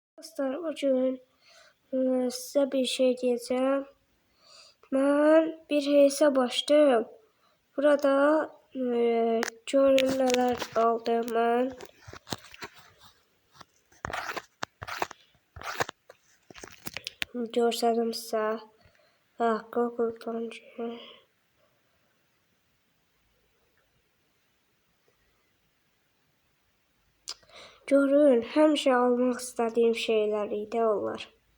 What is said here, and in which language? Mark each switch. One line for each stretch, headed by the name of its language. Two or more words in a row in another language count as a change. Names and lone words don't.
Turkish: Dostlar, bugün size bir şey diyeceğim. Ben bir hesap açtım. Burada görün neler aldım ben.
Azerbaijani: Görsədim sizə. Google'dan görün, həmişə almaq istədiyim şeylər idi onlar.